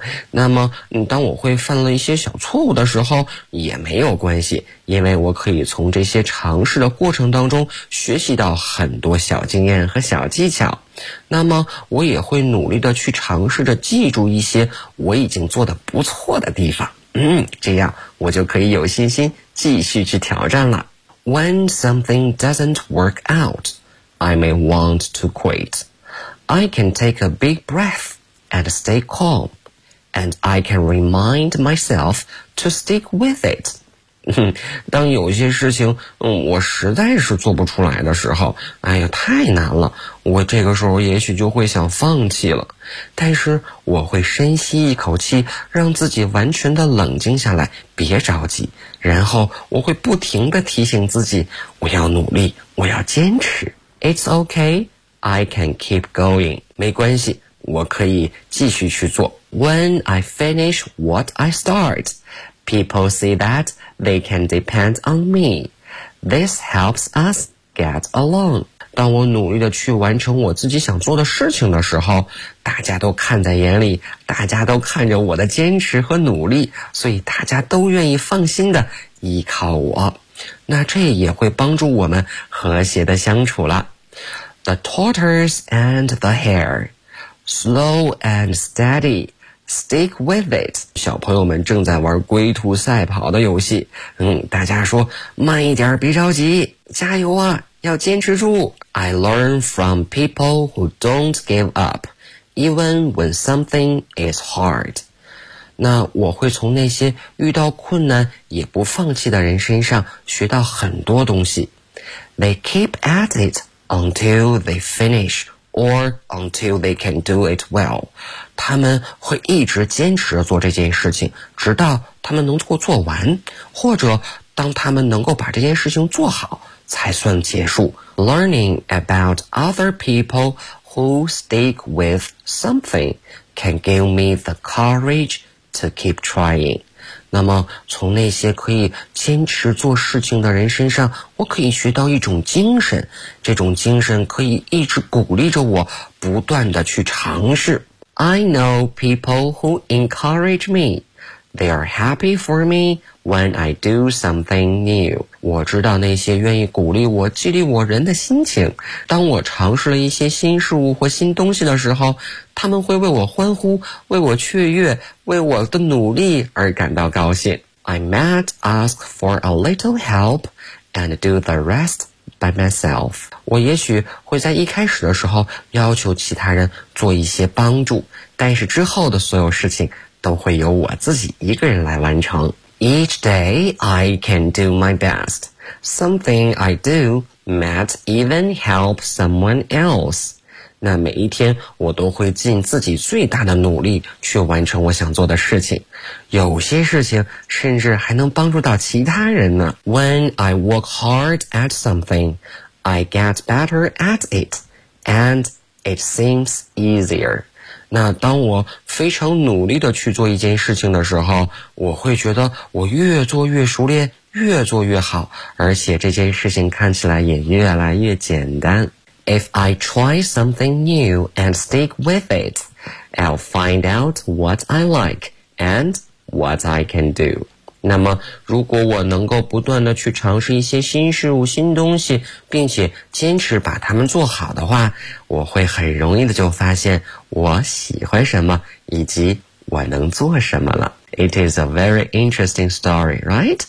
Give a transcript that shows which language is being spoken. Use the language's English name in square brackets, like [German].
[Chinese] 那么当我会犯了一些小错误的时候也没有关系，因为我可以从这些尝试的过程当中学习到很多小经验和小技巧。那么我也会努力的去尝试着记住一些我已经做的不错的地方，这样我就可以有信心继续去挑战了。 [English] When something doesn't work out, I may want to quit. I can take a big breath and stay calm, and I can remind myself to stick with it. [Chinese] 当有些事情我实在是做不出来的时候，哎呀，太难了，我这个时候也许就会想放弃了，但是我会深吸一口气，让自己完全的冷静下来，别着急，然后我会不停地提醒自己，我要努力，我要坚持。 [English] It's okay, I can keep going. [Chinese] 没关系，我可以继续去做。 [English] When I finish what I start, people see thatThey can depend on me. This helps us get along. [Chinese] 当我努力地去完成我自己想做的事情的时候，大家都看在眼里，大家都看着我的坚持和努力，所以大家都愿意放心地依靠我。那这也会帮助我们和谐地相处了。 [English] The tortoise and the hare. Slow and steady. Stick with it. [Chinese] 小朋友们正在玩龟兔赛跑的游戏，大家说慢一点，别着急，加油啊，要坚持住。 [English] I learn from people who don't give up, even when something is hard. [Chinese] 那我会从那些遇到困难也不放弃的人身上学到很多东西。 [English] They keep at it until they finish. Or until they can do it well. [Chinese] 他们会一直坚持做这件事情，直到他们能够做完，或者当他们能够把这件事情做好，才算结束。 [English] Learning about other people who stick with something can give me the courage to keep trying. [Chinese] 那么从那些可以坚持做事情的人身上，我可以学到一种精神，这种精神可以一直鼓励着我不断地去尝试。 [English] I know people who encourage me. They are happy for me when I do something new. [Chinese] 我知道那些愿意鼓励我激励我人的心情，当我尝试了一些新事物或新东西的时候，他们会为我欢呼，为我雀跃，为我的努力而感到高兴。 [English] I might ask for a little helpAnd do the rest by myself. [Chinese] 我也许会在一开始的时候要求其他人做一些帮助，但是之后的所有事情都会由我自己一个人来完成。 [English] Each day I can do my best. Something I do might even help someone else. [Chinese] 那每一天我都会尽自己最大的努力去完成我想做的事情。有些事情甚至还能帮助到其他人呢。 [English] When I work hard at something, I get better at it, and it seems easier. [Chinese] 那当我非常努力地去做一件事情的时候，我会觉得我越做越熟练，越做越好，而且这件事情看起来也越来越简单。 [English] If I try something new and stick with it, I'll find out what I like. And what I can do. [Chinese] 那么如果我能够不断地去尝试一些新事物新东西，并且坚持把它们做好的话，我会很容易地就发现我喜欢什么以及我能做什么了。 [English] It is a very interesting story, right?